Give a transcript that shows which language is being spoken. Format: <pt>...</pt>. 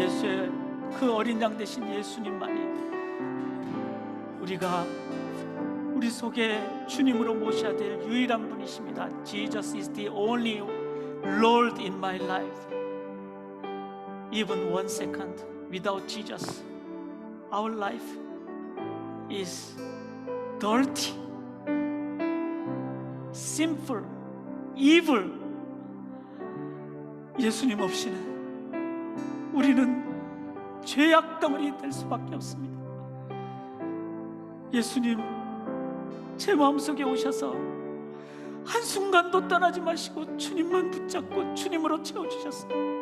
<ko>예수의 그 어린 양 되신 예수님만이 우리 속에 주님으로 모셔야 될 유일한 분이십니다.</ko> <en>Jesus is the only Lord in my life. Even 1 second without Jesus, our life is dirty, sinful, evil.</en> <ko>예수님 없이는 우리는 죄악 덩어리 될 수밖에 없습니다. 예수님, 제 마음속에 오셔서 한순간도 떠나지 마시고 주님만 붙잡고 주님으로 채워주셨어요.</ko>